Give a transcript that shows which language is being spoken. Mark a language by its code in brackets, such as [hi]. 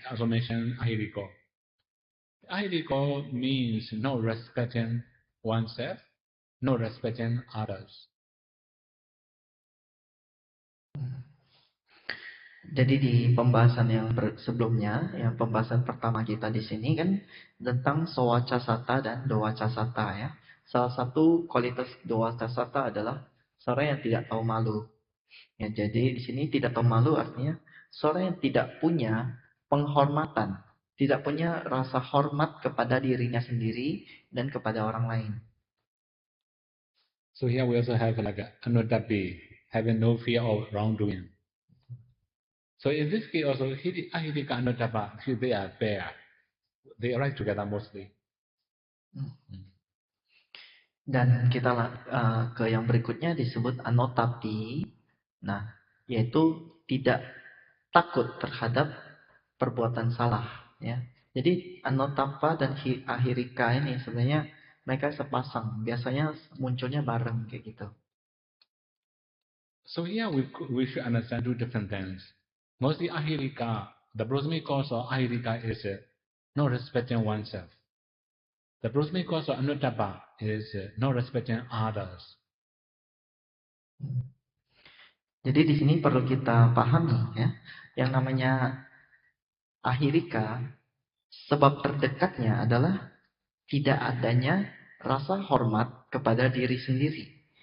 [en] Also mentioned ahiriko. Ahiriko means no respecting oneself, no respecting others. [id] Jadi di pembahasan yang sebelumnya, yang pembahasan pertama kita di sini kan tentang sawacasata dan dowacasata ya. Salah satu kualitas dowacasata adalah seorang yang tidak tahu malu. Ya, jadi di sini tidak tahu malu artinya seorang yang tidak punya penghormatan, tidak punya rasa hormat kepada dirinya sendiri dan kepada orang lain. [en] So here we also have like anuttapi, having no fear of wrongdoing. So in this case also, ahirika anuttapa, they are pair. They arrive together mostly. [id] Dan kita ke yang berikutnya disebut anotapi. Nah, yaitu tidak takut terhadap perbuatan salah. Ya, jadi anotapa dan ahirika ini sebenarnya mereka sepasang. Biasanya munculnya bareng kayak gitu. [en] So here we should understand two different things. Mostly ahirika, the prosemic cause of ahirika is not respecting oneself. The prosemic cause of anuttapa is not respecting others. [id] Jadi di sini perlu kita pahami ya, yang namanya ahirika, sebab terdekatnya adalah tidak adanya rasa hormat kepada diri sendiri.